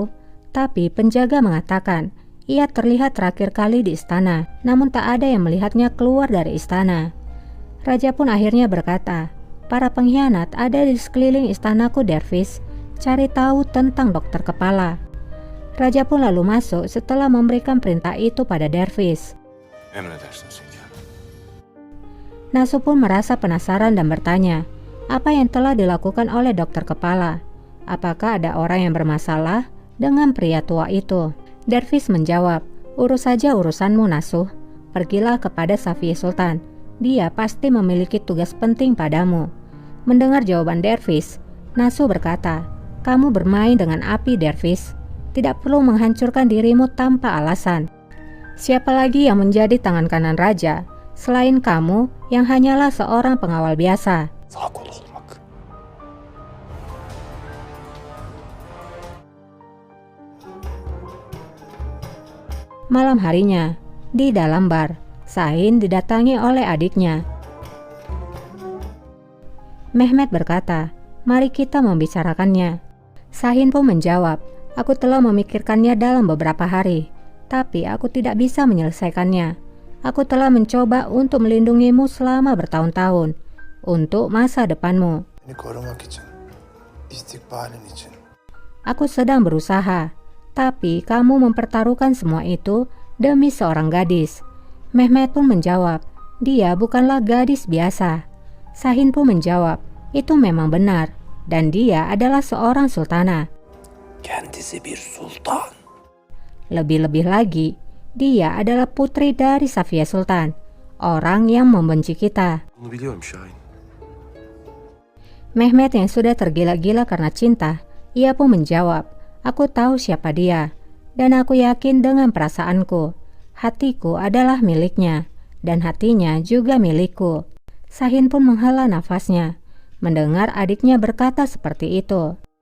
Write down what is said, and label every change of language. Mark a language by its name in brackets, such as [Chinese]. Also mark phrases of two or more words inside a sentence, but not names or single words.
[Indonesian] Tapi penjaga mengatakan, ia terlihat terakhir kali di istana, namun tak ada yang melihatnya keluar dari istana. Raja pun akhirnya berkata, "Para pengkhianat ada di sekeliling istanaku, Dervis. Cari tahu tentang dokter kepala." Raja pun lalu masuk setelah memberikan perintah itu pada Dervis. [Turkish] Emredersiniz hünkârım. [Indonesian] Nasu pun merasa penasaran dan bertanya, apa yang telah dilakukan oleh dokter kepala? Apakah ada orang yang bermasalah dengan pria tua itu? Dervis menjawab, "Urus saja urusanmu, Nasu. Pergilah kepada Safiye Sultan. Dia pasti memiliki tugas penting padamu." Mendengar jawaban Dervis, Nasu berkata, "Kamu bermain dengan api, Dervis. Tidak perlu menghancurkan dirimu tanpa alasan. Siapa lagi yang menjadi tangan kanan raja selain kamu yang hanyalah seorang pengawal biasa?" [Turkish] Sağ kol olmak. [Indonesian] Malam harinya, di dalam bar, Sahin didatangi oleh adiknya. Mehmet berkata, "Mari kita membicarakannya." Sahin pun menjawab, "Aku telah memikirkannya dalam beberapa hari, tapi aku tidak bisa menyelesaikannya. Aku telah mencoba untuk melindungimu selama bertahun-tahun, untuk masa depanmu. [Turkish] Beni korumak için, istikbalin için. [Indonesian] Aku sedang berusaha, tapi kamu mempertaruhkan semua itu demi seorang gadis." Mehmet pun menjawab, "Dia bukanlah gadis biasa." Sahin pun menjawab, "Itu memang benar, dan dia adalah seorang sultana. [Turkish] Kendisi bir sultan. [Indonesian] Lebih-lebih lagi, dia adalah putri dari Safiye Sultan, orang yang membenci kita." [Turkish] Bunu biliyorum Şahin. [Indonesian] Mehmet yang sudah tergila-gila karena cinta, ia pun menjawab, "Aku tahu siapa dia, dan aku yakin dengan perasaanku. Hatiku adalah miliknya, dan hatinya juga milikku." Sahin pun menghela nafasnya, mendengar adiknya berkata seperti itu.